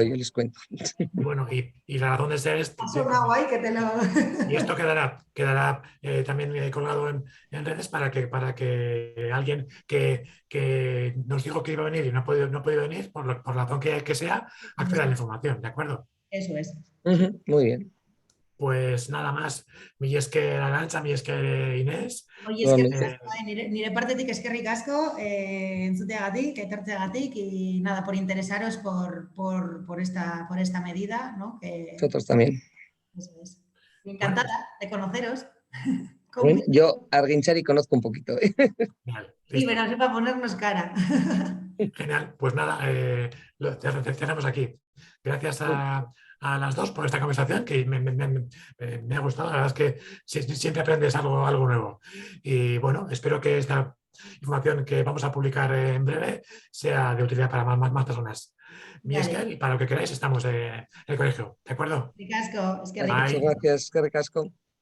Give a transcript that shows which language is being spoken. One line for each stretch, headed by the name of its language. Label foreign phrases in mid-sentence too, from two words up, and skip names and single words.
Spanish: Bueno, y la razón de ser es... Y esto quedará también colgado en redes para que alguien que nos dijo que iba a venir y no ha podido venir, por la razón que sea, acceda a la información, ¿de acuerdo? Eso es. Muy bien. Pues nada más,
Basque: mi esker
Spanish: Arantxa,
Basque: mi esker
Spanish: Inés. Oye, es que
Basque: nire partetik eskerrik asko entzuteagatik, etortzeagatik
Spanish: y nada, por interesaros por esta medida, ¿no? Nosotros también. Eso es. Encantada de conoceros. Bueno, yo a Argintzari conozco un poquito. Genial, sí, pero no sé para ponernos cara. Genial, pues nada, lo cerramos aquí. Gracias a las dos por esta conversación que me ha gustado. La verdad es que siempre aprendes algo nuevo. Y bueno, espero que esta información que vamos a publicar en breve sea de utilidad para más personas.
Basque: Mi esker,
Spanish: y para lo que queráis estamos en el colegio. ¿De acuerdo? Muchas gracias. Muchas gracias,
Basque: eskerrik asko.